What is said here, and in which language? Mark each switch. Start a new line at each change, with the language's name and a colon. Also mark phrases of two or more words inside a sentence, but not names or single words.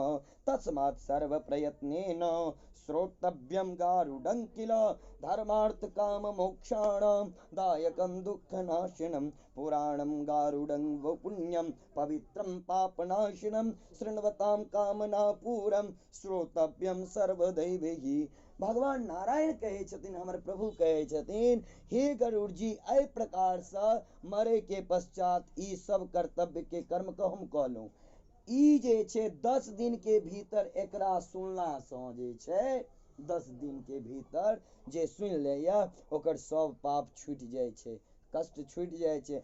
Sanskrit: तस्मात् सर्वप्रयत्नेन श्रोतव्यं गारुडं किल धर्मार्थ काम मोक्षाणां दायकं दुःखनाशनं। पुराणं गारुडं पुण्यं पवित्रं पापनाशनं शृण्वतां कामनापूरं श्रोतव्यं सर्वदैवैः।
Maithili: भगवान नारायण कहे छथिन, हमर प्रभु कहे छथिन, हे गरुड़ जी, एहि प्रकार से मरे के पश्चात ई सब कर्तव्य के कर्म को हम कहलहुं। ई जे छे 10 दिन के भीतर एकरा सुनला से जे छे 10 दिन के भीतर जे सुन लेया ओकर सब पाप छूट जाय छे, कष्ट छूट जाय छे।